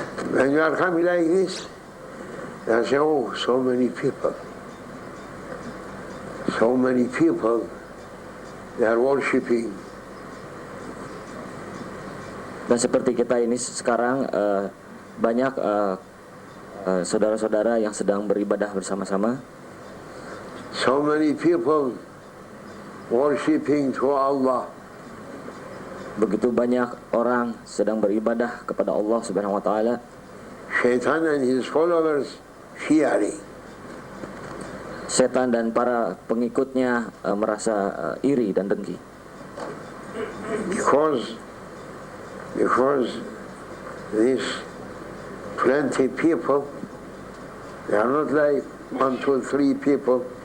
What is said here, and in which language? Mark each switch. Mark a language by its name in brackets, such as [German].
[English] When you are coming like this, they say, oh, so many people. So many people, they are worshipping. [Indonesian] Dan seperti kita ini sekarang banyak saudara-saudara yang sedang beribadah bersama-sama. [English] So many people worshipping to Allah. [Indonesian] Begitu banyak orang sedang beribadah kepada Allah Subhanahu wa taala. [English] Shaitan and his followers fearing. [Indonesian] Setan dan para pengikutnya merasa iri dan dengki. [English] Because these 20 people, they are not like 1, 2, 3 people.